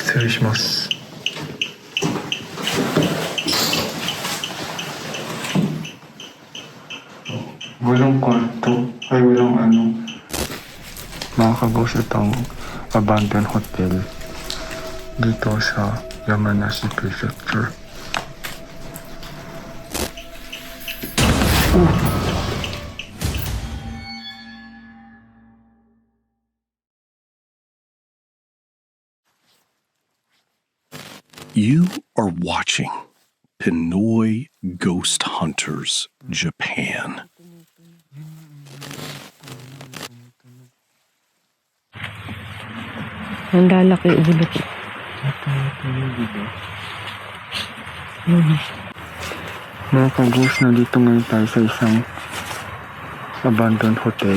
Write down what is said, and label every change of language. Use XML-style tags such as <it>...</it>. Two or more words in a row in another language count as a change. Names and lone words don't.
<ja>失礼します。</ja> <tl>Walang kwarto, ay walang ano. Mga kabos, itong</tl> <en>abandoned hotel</en> <tl>dito sa Yamanashi Prefecture.</tl> <en>You are watching Pinoy Ghost Hunters Japan.</en> <tl>Ang lalaki ulo ko. Mga kabos, nandito ngayon tayo sa isang</tl> <en>abandoned hotel.</en>